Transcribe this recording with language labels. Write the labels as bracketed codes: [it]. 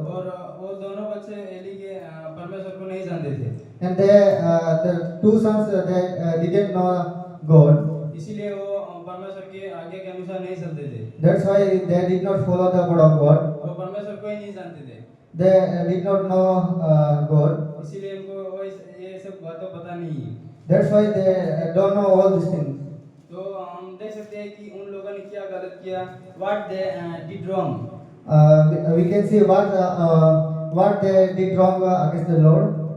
[hi] और वो दोनों बच्चे एली के परमेश्वर को नहीं जानते थे, [en] And the two sons didn't know God. [hi] इसीलिए वो परमेश्वर के आज्ञा के अनुसार नहीं चलते थे, [en] That's why they did not follow the word of God. [hi] वो परमेश्वर को ही नहीं जानते थे, [en] They did not know God. [hi] इसीलिए उनको वो ये सब बातों पता नहीं है। [en] That's why they don't know all these things. [hi] तो हम देख सकते हैं कि उन लोगों ने क्या गलत किया, [en] what they did wrong. We can see what they did wrong against the Lord.